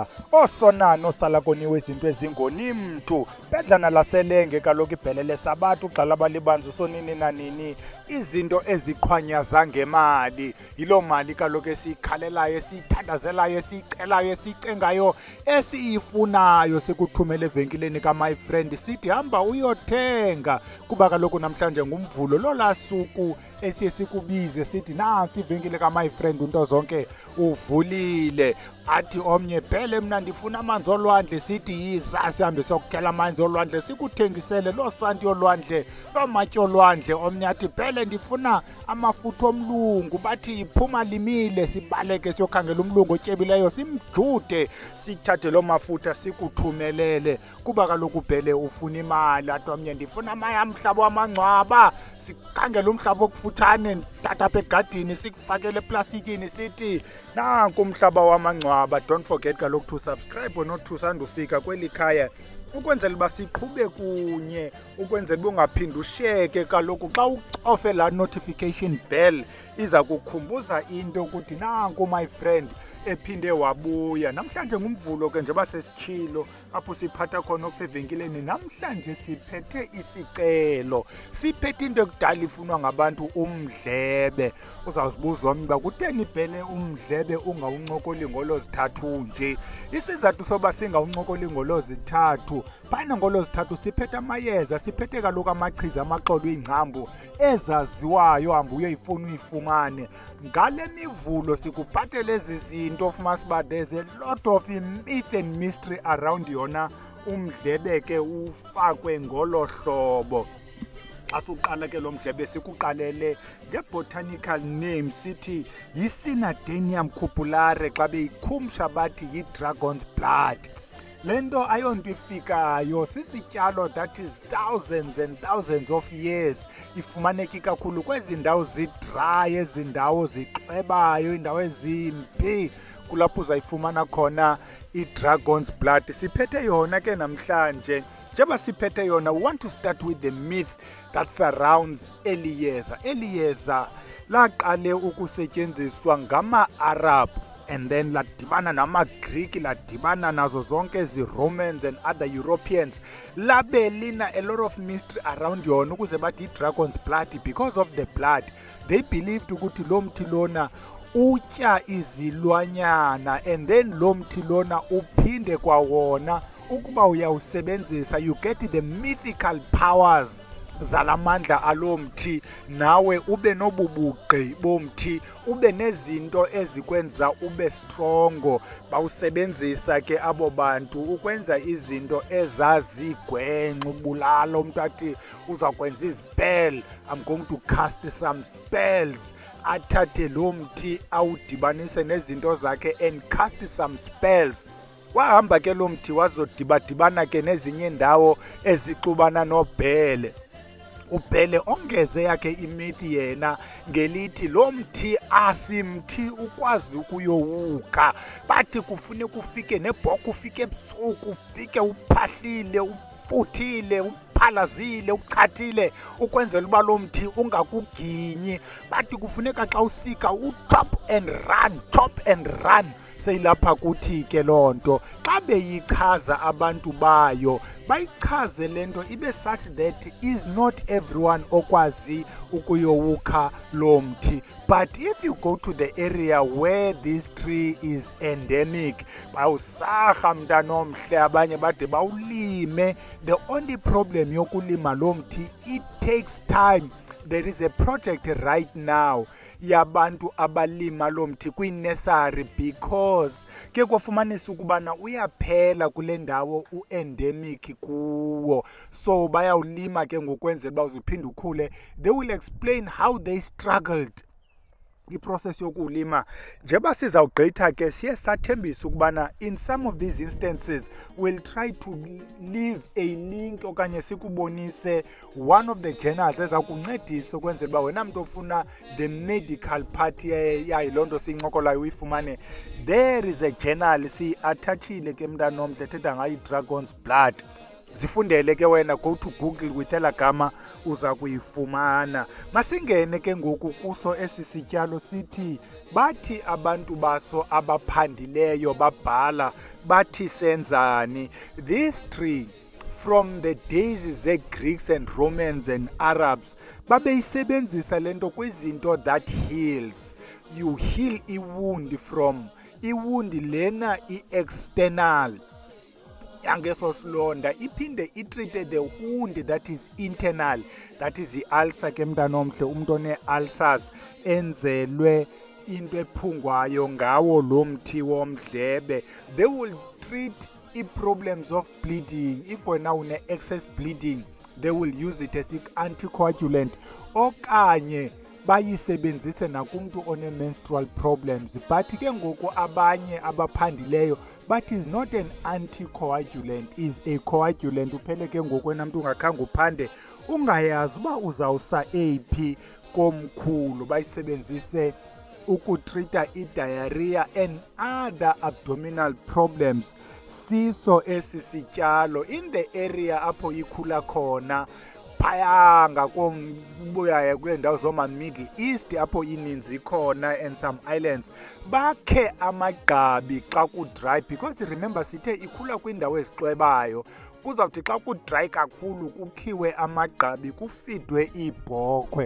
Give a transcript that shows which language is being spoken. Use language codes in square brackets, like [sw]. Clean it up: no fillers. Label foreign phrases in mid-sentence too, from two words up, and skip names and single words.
[xh] Osonana osala koniwe izinto ezingoni mntu. Bedlana laselenge kaloku ibhele lesabathu xa labalibanzi sonini nanini. Izinto eziqhwanyaza ngemali. Yiloo mali kaloku esiyikhalelayo, esiyithandazelayo, esiyicelayo, esiyicengayo, esiyifunayo sikuthumela evenkileni ka- [en] my friend. [xh] Sithi hamba uyothenga. Kuba kaloku namhlanje ngumvulo lolaa suku esiye sikubize sithi nansi ivenkile ka- [en] my friend [xh] into zonke uvulile. Athi omnye phele mna ndifuna amanzi olwandle, sithi yiza sihambe siyokukhela amanzi olwandle sikuthengisele loo santi yolwandle, loo matye olwandle. Omnye athi phele ndifuna amafutha omlungu, bathi iphuma limile, sibaleke siyokhangela umlungu otyebileyo simjude sithathe loo mafutha sikuthumelele. Kuba kaloku phele ufuna imali. Athi omnye ndifuna umhlaba wamangcwaba, sikhangela umhlaba okufutshane tata apha egadini sikufakele eplastikini sithi nanku umhlaba wamangcwaba. [en] Don't forget [xh] kaloku [en] to subscribe or not to [xh] sandufika kweli khaya ukwenzela uba siqhube kunye, ukwenzela uba ungaphindi ushiyeke. Kaloku xa ucofe laa [en] notification bell [xh] iza kukhumbuza into ukuthi nanku [en] my friend [xh] ephinde wabuya. Namhlanje ngumvulo ke njengoba sesitshilo apho siphatha khona okusevenkileni. Namhlanje siphethe isicelo, siphethe into ekudala ifunwa ngabantu, umdlebe. Uzawuzibuza omnye uba kutheni ibhele umdlebe ungawuncokoli ngolozithathu nje. Isizathu soba singawuncokoli ngolozithathu, phana ngolozithathu siphethe amayeza, siphethe kaloku amachiza amaxolo iingcambu ezaziwayo, hamba uyoyifuna uyifumane. Ngale mivulo sikuphathele ezi zinto ufumanisa uba [en] there's a lot of myth and mystery around [xh] yona umdlebe ke ufakwe ngolo hlobo. Xa suqala ke lo mdlebe sikuqalele nge- [en] botanical name [xh] sithi yi-Synadenium cupulare, xa beyikhumsha bathi yi- [en] dragon's blood. [xh] Le nto ayonto ifikayo, sisityalo [en] that is thousands and thousands of years. [xh] Ifumaneka kakhulu kwezi ndawo zidry, ezi ndawo ziqwebayo, iindawo ezimbi, kulapho uzayifumana khona i- [en] dragon's blood. [xh] Siphethe yona ke namhlanje. Njengoba siphethe yona, [en] we want to start with the myth that surrounds [xh] eli yeza. Eli yeza laqale ukusetyenziswa ngama-Arab [en] and then [xh] ladibana nama-Greek, ladibana nazo zonke ezi- [en] Romans and other Europeans. [xh] Labe lina [en] a lot of mystery around [xh] yona ukuze bathi [en] i-dragon's blood because of the blood. They believed [xh] ukuthi lo mthi lona utya izilwanyana [en] and then [xh] lo mthi lona uphinde kwawona ukuba uyawusebenzisa [en] you get the mythical powers [xh] zalamandla alomthi, nawe ube nobubugqi bomthi, ube nezinto ezikwenza ube strongo. Bawusebenzisa ke abo bantu ukwenza izinto ezazigwenxa, ubulala. Umntu athi uzakwenza izipell, [en] I'm going to cast some spells. [xh] Athathe lo mthi awudibanise nezinto zakhe [en] and cast some spells. [xh] Wahamba ke lo mthi wazodibadibana ke nezinye ndawo ezixubana nobhele. Ubhele ongeze yakhe imithi yena ngelithi lo mthi asimthi ukwazi ukuyowuka. Bathi kufuneka ufike nebhokhwe, ufike ebusuku, ufike uphahlile, ufuthile, uphalazile, uchathile, ukwenzela uba lo mthi ungakuginyi. Bathi kufuneka xa usika u- [en] chop and run, chop and run. [xh] Seyilapha kuthi ke loo nto xa beyichaza abantu bayo, bayichaze le nto ibe [en] such that is not everyone [xh] okwazi ukuyowukha lo mthi. [en] But if you go to the area where this tree is endemic, [xh] bawusarha mntanomhle, abanye bade bawulime. [en] The only problem [xh] yokulima lo mthi, [en] it takes time. There is a project right now [xh] yabantu abalima lo mthi kwi-nursery [en] because [xh] ke kwafumanisa ukubana uyaphela kule ndawo u-endemic kuwo. So bayawulima ke ngokwenzela uba uzuphinde ukhule. [en] They will explain how they struggled [xh] iprocess yokulima. Njengoba sizawugqitha ke siye sathembisa ukubana [en] in some of these instances we'll try to leave a link [xh] okanye sikubonise [en] one of the journals [xh] eza kuncedisa ukwenzela uba wena mntu ofuna [en] the medical part [xh] yayo loo nto siyincokolayo uyifumane. [en] There is a journal [xh] siyi-athachile ke mntanomhle ethetha ngayo i- [en] dragon's blood. [xh] Zifundele ke wena, [en] go to Google with [xh] elagama uza kuyifumana. Masingene ke ngoku kuso esi sityalo sithi bathi abantu baso abaphandileyo babhala bathi senzani, [en] this tree from the days ze-Greeks and Romans and Arabs [xh] babeyisebenzisa lento kwizinto [en] that heals. You heal [xh] iwound from iwound lena i-external yangeso silonda, iphinde itreate [en] the wound that is [xh] internal, that is i-ulcer ke mntanomhle, umuntu one-ulcers enzelwe into ephungwayo ngawo lo mthi womdlebe. [en] They will treat i-problems of bleeding. If [xh] wena une-excess [en] bleeding, they will use it as anticoagulant, [xh] okanye bayisebenzise nakumntu one-menstrual [en] problems. But [xh] ke ngoku abanye abaphandileyo [en] but is not an anticoagulant, is a coagulant. [xh] Uphele ke ngoku wena mntu ungakhange uphande ungayazi uba uzawusa eyiphi komkhulu, bayisebenzise ukutrita i-diarrhea [en] and other abdominal problems. [xh] Siso esi sityalo [en] in the area [xh] apho ikhula khona phaya ngakombuya kweendawo zoma-Middle East apho ininzi khona [en] and some islands, [xh] bakhe amagqabi xa kudry, because remember sithe ikhula kwiindawo ezixwebayo. Kuzawuthi xa kudry kakhulu kukhiwe amagqabi kufidwe iibhokhwe.